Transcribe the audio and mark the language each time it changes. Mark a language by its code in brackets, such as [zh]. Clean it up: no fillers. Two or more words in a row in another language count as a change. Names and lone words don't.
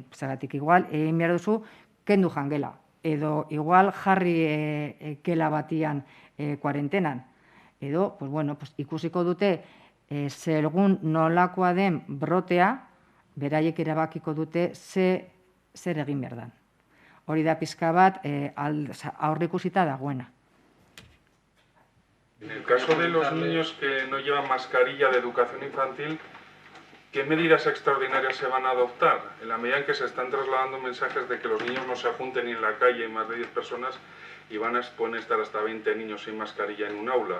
[eu] Zeratik, igual, egin behar duzu, kendu jangela, edo igual jarri kela batian kuarentenan. Edo, ikusiko dute, segun nolakoa den brotea, beraiek erabakiko dute zer egin behar den. Hori da pizka bat aurreikusita dagoena. [es] En el caso de los niños que no llevan mascarilla de educación infantil, ¿qué medidas extraordinarias se van a adoptar? En la medida en que se están trasladando mensajes de que los niños no se junten ni en la calle más de 10 personas y pueden estar hasta 20 niños sin mascarilla en un aula.